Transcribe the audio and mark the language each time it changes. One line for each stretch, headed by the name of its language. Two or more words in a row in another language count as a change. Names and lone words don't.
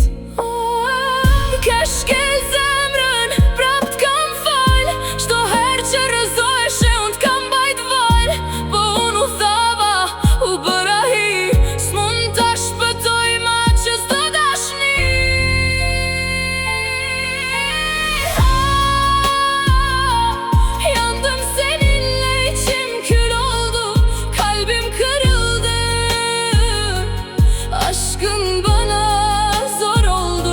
Albanian: Ke shkel zemrën, prap t'kam fal, çdo her që rëzohesh e unë t'kam bajt val. Po unë u thava, u bëra hi, s'mund t'a shpëtoj ma që s'do dashni.
Turkish: Yandım seninle, içim kül oldu, kalbim kırıldı. Aşkın bana zor oldu.